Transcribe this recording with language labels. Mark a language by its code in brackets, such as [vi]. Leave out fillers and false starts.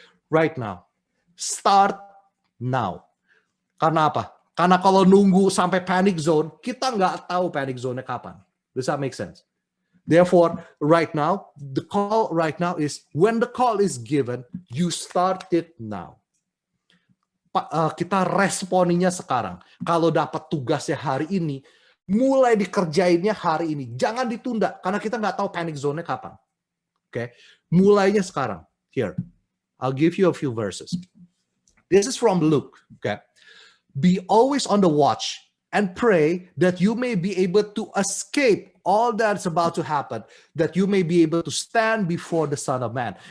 [en] Right now. Start now. [id] Karena apa? Karena kalau nunggu sampai panic zone, kita nggak tahu panic zone-nya kapan. [en] Does that make sense? Therefore, right now, the call right now is, when the call is given, you start it now. [id] Kita responinya sekarang. Kalau dapat tugasnya hari ini, mulai dikerjainnya hari ini. Jangan ditunda, karena kita nggak tahu panic zone-nya kapan. Okay? Mulainya sekarang. [en] Here, I'll give you a few verses. This is from Luke. Okay? Be always on the watch and pray that you may be able to escape all that's about to happen, that you may be able to stand before the Son of Man.